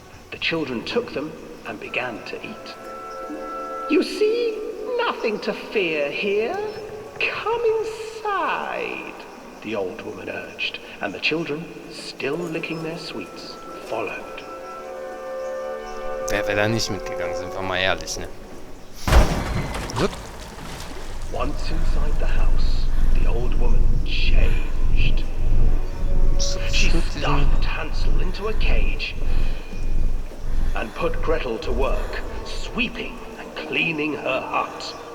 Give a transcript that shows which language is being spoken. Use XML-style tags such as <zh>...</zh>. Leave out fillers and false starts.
<en>The children took them and began to eat. You see, nothing to fear here. Come inside, the old woman urged, and the children, still licking their sweets, followed.</en> <de>Wer wäre da nicht mitgegangen, sind wir mal ehrlich, ne? Hup.</de> <en>Once inside the house, the old woman changed. She stuffed Hansel into a cage. and put Gretel to work, sweeping and cleaning her hut.</en>